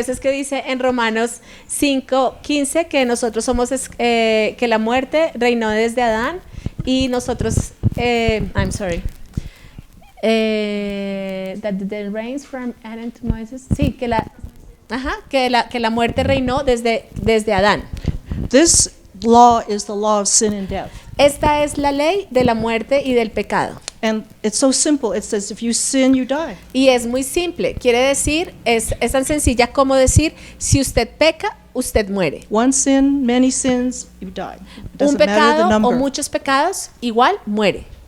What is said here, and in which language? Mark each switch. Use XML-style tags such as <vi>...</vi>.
<es>eso es que dice en Romanos 5:15 que nosotros somos, que la muerte reinó desde Adán y nosotros,</es> <en>I'm sorry, that the reigns from Adam to Moses,</en> <es>sí, que la muerte reinó desde Adán.</es> <en>This law is the law of sin and death.</en> <es>Esta es la ley de la muerte y del pecado.</es> <en>And it's so simple. It says if you sin, you die.</en> <es>Y es muy simple, quiere decir, es tan sencilla como decir, si usted peca, usted muere.</es> <en>One sin, many sins, you die. It</en> <es>Un</es> <en>doesn't matter the</en> <es>pecado o</es> <en>number.</en> <es>muchos pecados, igual muere.</es>